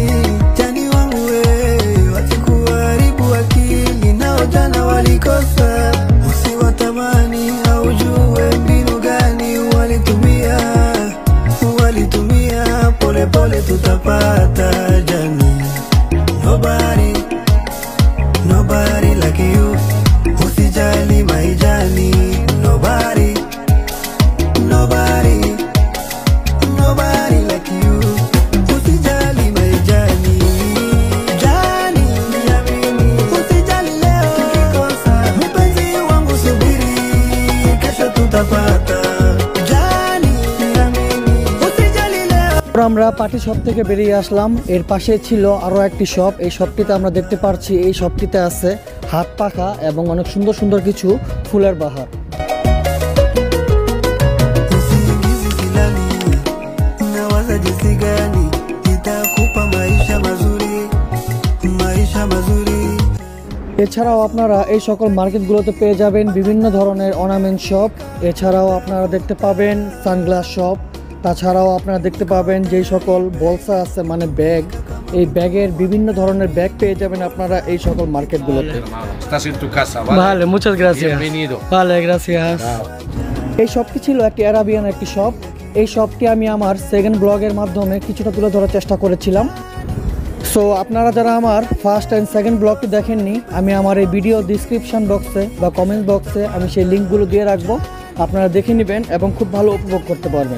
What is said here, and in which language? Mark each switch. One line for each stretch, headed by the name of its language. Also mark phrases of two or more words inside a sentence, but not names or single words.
Swahili: Jani wangu we, wasikuharibu akili. Nao jana walikosa, usiwatamani, haujue mbinu gani walitumia. Pole pole tutapata. Jani,
English: nobody, nobody like you.
Swahili: Usijali maijani.
English: Nobody, nobody, nobody like you.
Swahili: Usijali maijani. Jani, niamini. Usijali leo nikikosa. Mpenzi wangu subiri, kesho tutapata. Jani, niamini. Usijali leo.
Bangla: আমরা পার্টি শপ থেকে বেরিয়ে আসলাম। এর পাশে ছিল আরও একটি শপ। এই শপটিতে আমরা দেখতে পাচ্ছি এই শপটিতে আছে হাত পাখা এবং অনেক সুন্দর সুন্দর কিছু ফুলের বাহার।
Swahili: Usingizi silali, nawaza jinsi gani nitakupa maisha mazuri, maisha mazuri.
Bangla: এছাড়াও আপনারা এই সকল মার্কেটগুলোতে পেয়ে যাবেন বিভিন্ন ধরনের অর্নামেন্ট শপ। এছাড়াও আপনারা দেখতে পাবেন সানগ্লাস শপ। তাছাড়াও আপনারা দেখতে পাবেন যেই সকল বলসা আছে মানে ব্যাগ, এই ব্যাগের বিভিন্ন ধরনের ব্যাগ পেয়ে যাবেন আপনারা এই সকল মার্কেটগুলোতে।
Spanish: Estás en tu casa, ¿vale? ভালো, muchas gracias. Bienvenido. ভালো, gracias.
Bangla: এই শপটি ছিল একটি অ্যারাবিয়ান একটি শপ। এই শপটি আমি আমার সেকেন্ড ব্লগের মাধ্যমে কিছুটা তুলে ধরার চেষ্টা করেছিলাম। সো আপনারা যারা আমার ফার্স্ট অ্যান্ড সেকেন্ড ব্লগটি দেখেননি, আমি আমার এই ভিডিও ডিসক্রিপশন বক্সে বা কমেন্ট বক্সে আমি সেই লিঙ্কগুলো দিয়ে রাখবো, আপনারা দেখে নেবেন এবং খুব ভালো উপভোগ করতে পারবেন।